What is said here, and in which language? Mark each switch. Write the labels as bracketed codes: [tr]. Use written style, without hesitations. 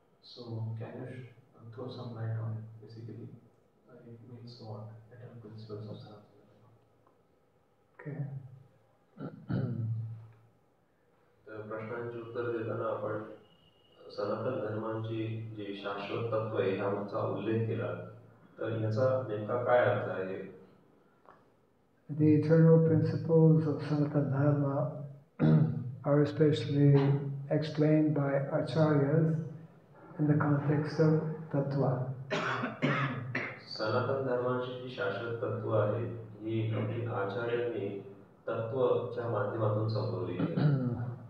[en] So, can you throw some light on it? Basically, it means what? Eternal principles of Sanatana Dharma. Okay. [mr] तर प्रश्नांची उत्तर देताना आपण सनातन धर्मांची जी शाश्वत तत्व आहे ह्याचा उल्लेख केला. तर ह्याचा नेमका काय अर्थ आहे? [en] The eternal principles of Sanatana Dharma are especially explained by acharyas in the context of tattva. [mr] सनातन धर्माची जी शाश्वत तत्व आहेत ही आपली आचार्यांनी तत्वच्या माध्यमातून समजवली आहेत.